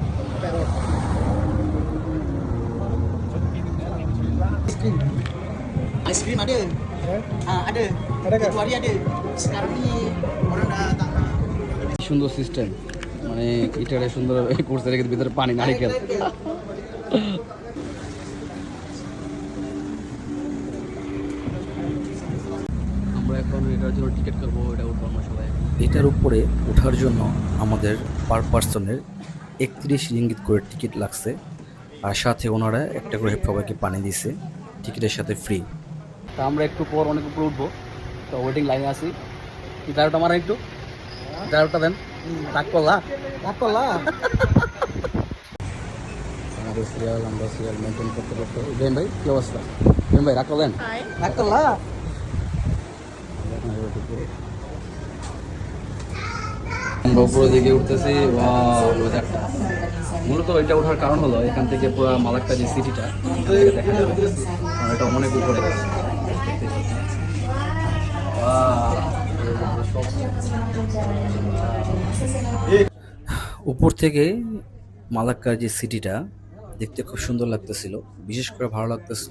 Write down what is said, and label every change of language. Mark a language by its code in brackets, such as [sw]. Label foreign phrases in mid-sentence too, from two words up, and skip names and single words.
[ms] Aiskrim ada. Ada. Itu hari ada. Sekarang ni orang dah tak nak. [bn] সুন্দর সিস্টেম মানে ইটারে সুন্দর করছে রেখে ভিতরে পানি নারিকেল। আমরা এখন এটার জন্য টিকিট করবো, এটা উঠবো আমরা সবাই। এটার উপরে ওঠার জন্য আমাদের [en] per person [bn] 31 রিঙ্গিত করে টিকিট লাগছে, আর সাথে ওনারা একটা করে সবাইকে পানি দিছে, টিকিটের সাথে ফ্রি। তা আমরা একটু পর অনেক উপরে উঠবো, তো [en] waiting line [bn] আছি। কি ড্রাইভারটা আমার একটু ড্রাইভারটা দেন, রাগ করলা আমাদের সিরিয়াল আমরা [en] serial maintain [bn] করতে করতে। ইব্রাহিম ভাই কি অবস্থা? ইব্রাহিম ভাই রাগ করলেন? [ms] Tak lah. [bn] আমরা উপরের দিকে উঠতেছি। ওয়েদারটা মূলত এটা ওঠার কারণ হলো এখান থেকে পুরো মালাক্কা যে সিটিটা দেখা যাবে, কারণ এটা অনেক উপরে। উপর থেকে মালাক্কার যে সিটিটা দেখতে খুব সুন্দর লাগতেছিল, বিশেষ করে ভালো লাগতেছিল।